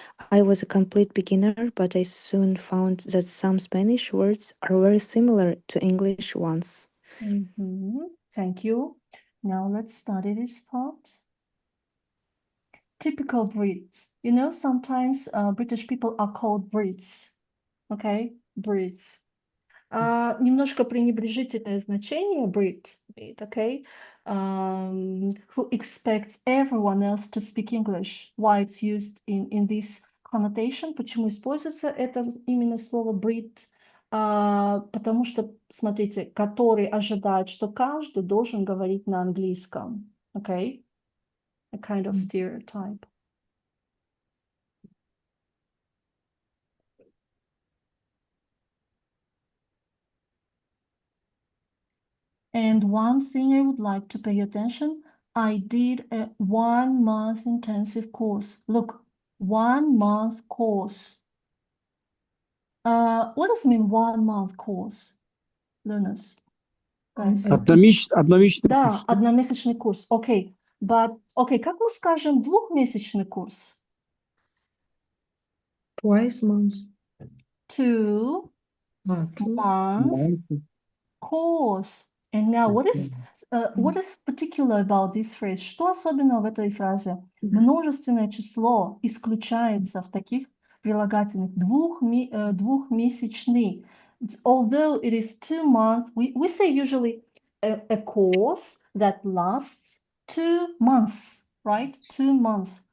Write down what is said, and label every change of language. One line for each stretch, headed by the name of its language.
English: I was a complete beginner, but I soon found that some Spanish words are very similar to English ones. Thank you. Now let's study this part. Typical Brit. You know, sometimes British people are called Brits. Okay, Brits.
Russian: Немножко пренебрежительное значение Brit, okay?
English: Who expects everyone else to speak English. Why it's used in this connotation?
Russian: Почему используется это именно слово Brit? Потому что, смотрите, который ожидает, что каждый должен говорить на английском.
English: Okay? A kind of stereotype. And one thing I would like to pay attention, I did a 1 month intensive course. Look, 1 month course. What does it mean 1 month course? Learners, guys.
Russian: Одномесячный Да, курс. одномесячный курс.
English: Okay, but, okay,
Russian: как мы скажем двухмесячный курс?
English: Twice months. 2 months, course. And now, what is particular about this phrase?
Russian: Что особенного в этой фразе? Множественное число исключается в таких прилагательных. Двухмесячный.
English: Although it is 2 months, we say usually a course that lasts 2 months, right? 2 months.